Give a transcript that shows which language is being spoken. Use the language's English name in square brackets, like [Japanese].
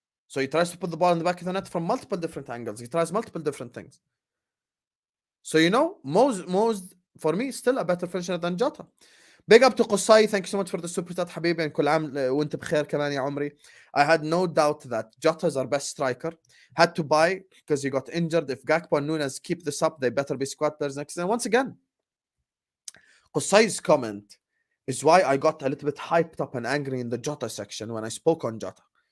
[English] So he tries to put the ball in the back of the net from multiple different angles. He tries multiple different things. So, you know, Mo's for me, still a better finisher than Jota. Big up to Qusay. Thank you so much for the super chat, حبيبي. [Arabic] And كل عام وانت بخير كمان يا عمري. [English] I had no doubt that Jota is our best striker. Had to buy because he got injured. If Gakpo and Nunez keep this up, they better be squad players next season. Once again, Qusay's comment is why I got a little bit hyped up and angry in the Jota section when I spoke on Jota.